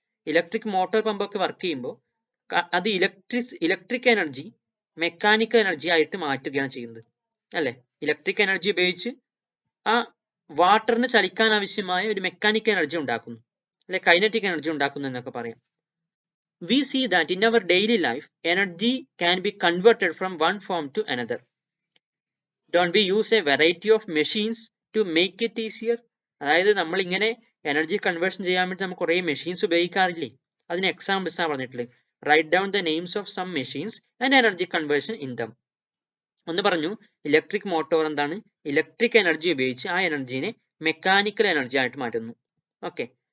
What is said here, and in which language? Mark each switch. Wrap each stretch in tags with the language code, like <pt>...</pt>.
<ml>Electric motor pump ഒക്കെ work ചെയ്യുമ്പോൾ അത് ഇലക്ട്രിക് എനർജി മെക്കാനിക്കൽ എനർജി ആയിട്ട് മാറ്റുകയാണ് ചെയ്യുന്നത് അല്ലെ? ഇലക്ട്രിക് എനർജി ഉപയോഗിച്ച് ആ വാട്ടറിന് ചലിക്കാൻ ആവശ്യമായ ഒരു മെക്കാനിക്കൽ എനർജി ഉണ്ടാക്കുന്നു അല്ലെ? കൈനറ്റിക് എനർജി ഉണ്ടാക്കുന്നു എന്നൊക്കെ പറയാം.</ml> <en>We see that in our daily life, energy can be converted from one form to another. Don't we use a variety of machines to make it easier?</en> <ml>അതായത് നമ്മൾ ഇങ്ങനെ energy conversion ചെയ്യാൻ വേണ്ടി നമുക്ക് കുറേ മെഷീൻസ് ഉപയോഗിക്കാറില്ലേ? അതിന് എക്സാമ്പിൾസ് ആണ് പറഞ്ഞിട്ടുള്ളത്.</ml> <en>Write down the names of some machines and energy conversion in them.</en> <ml>ഒന്ന് പറഞ്ഞു, ഇലക്ട്രിക് മോട്ടോർ എന്താണ്? ഇലക്ട്രിക് എനർജി ഉപയോഗിച്ച് ആ എനർജിനെ മെക്കാനിക്കൽ എനർജി ആയിട്ട് മാറ്റുന്നു. ഓക്കെ.</ml>